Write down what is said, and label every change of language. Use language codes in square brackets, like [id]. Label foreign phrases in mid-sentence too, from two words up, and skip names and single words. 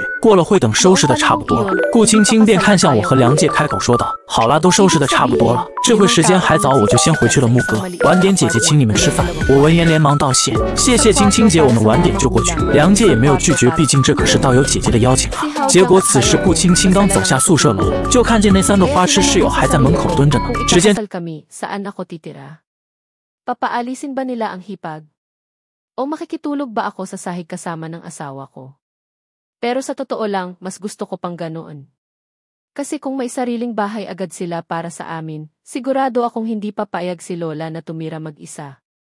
[zh] 过了会，等收拾的差不多了，顾青青便看向我和梁介，开口说道：“好啦，都收拾的差不多了，这会时间还早，我就先回去了。木哥，晚点姐姐请你们吃饭。”我闻言连忙道谢：“谢谢青青姐，我们晚点就过去。” 梁介也没有拒绝，毕竟这可是道友姐姐的邀请啊。结果此时顾青青刚走下宿舍楼，就看见那3朵花痴室友还在门口蹲着呢。只见 [tl] saan ako titira? Papaalisin ba nila ang hipag? O makikitulog ba ako sa sahig kasama ng asawa ko? Pero sa totoo lang, mas gusto ko pang ganoon. Kasi kung may sariling bahay agad sila para sa amin, sigurado akong hindi papayag si Lola na tumira mag-isa.